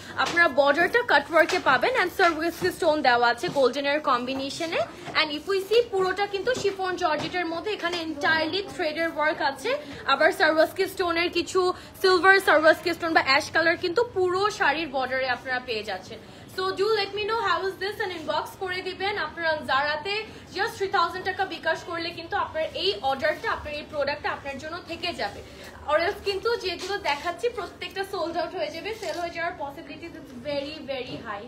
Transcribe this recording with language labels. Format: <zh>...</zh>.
<bn>আপনারা বর্ডারটা কাটওয়ার্কে পাবেন এন্ড সার্ভিসকি স্টোন দেওয়া আছে গোল্ডেনের কম্বিনেশনে।</bn> <en>and if we see</en> <bn>পুরোটা কিন্তু শিফন জর্জেটের মধ্যে, এখানে এন্টায়ারলি থ্রেডের ওয়ার্ক আছে। আবার সার্ভিসকি স্টোনের কিছু সিলভার সার্ভিসকি স্টোন বা অ্যাশ কালার কিন্তু পুরো শাড়ির বর্ডারে আপনারা পেয়ে যাচ্ছেন।</bn> <en>So do let me know how is this and inbox</en> <bn>করে দিবেন। আপনারা জারাতে জাস্ট 3,000 টাকা বিকাশ করলে কিন্তু আপনার এই অর্ডারটা, আপনার এই প্রোডাক্টটা আপনার জন্য থেকে যাবে। আর এলস কিন্তু যেগুলো দেখাচ্ছি প্রত্যেকটা সোল্ড আউট হয়ে যাবে, সেল হয়ে যাওয়ার পসিবিলিটিজ</bn> <en>Is very very high.</en>